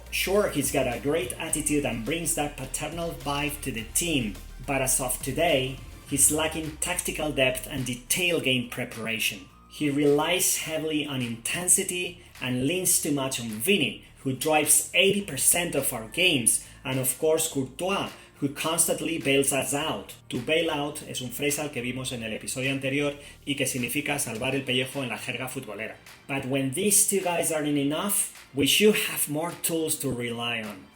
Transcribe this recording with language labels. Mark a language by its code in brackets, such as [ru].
[en] Sure, he's got a great attitude and brings that paternal vibe to the team, but as of today, he's lacking tactical depth and detailed game preparation. He relies heavily on intensity and leans too much on Viní, who drives 80% of our games, and of course Courtois, who constantly bails us out. [es] To bail out es un phrasal que vimos en el episodio anterior y que significa salvar el pellejo en la jerga futbolera. [en] But when these two guys aren't enough, we should have more tools to rely on.